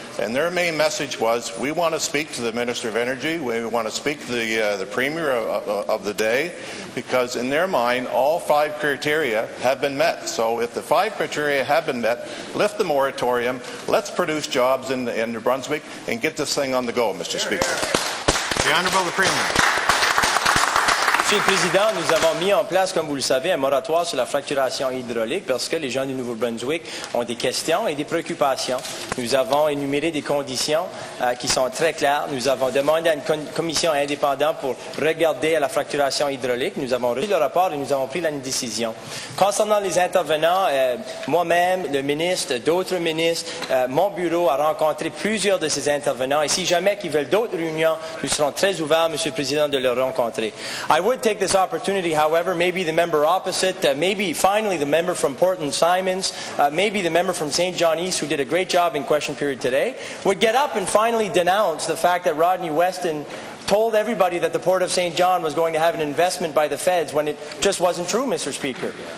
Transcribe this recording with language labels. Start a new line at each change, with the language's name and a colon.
English: And their main message was, we want to speak to the Minister of Energy, we want to speak to the Premier of the day, because in their mind, all 5 criteria have been met. So if the 5 criteria have been met, lift the moratorium, let's produce jobs in New Brunswick, and get this thing on the go, Mr. Speaker. The Honourable the Premier.
French: Monsieur le Président, nous avons mis en place, comme vous le savez, un moratoire sur la fracturation hydraulique parce que les gens du Nouveau-Brunswick ont des questions et des préoccupations. Nous avons énuméré des conditions qui sont très claires. Nous avons demandé à une commission indépendante pour regarder à la fracturation hydraulique. Nous avons reçu le rapport et nous avons pris la décision. Concernant les intervenants, moi-même, le ministre, d'autres ministres, mon bureau a rencontré plusieurs de ces intervenants et si jamais ils veulent d'autres réunions, nous serons très ouverts, Monsieur le Président, de les rencontrer.
English: I would take this opportunity, however, maybe the member opposite, maybe finally the member from Portland Simons, maybe the member from St. John East, who did a great job in question period today, would get up and finally denounce the fact that Rodney Weston told everybody that the Port of St. John was going to have an investment by the feds when it just wasn't true, Mr. Speaker.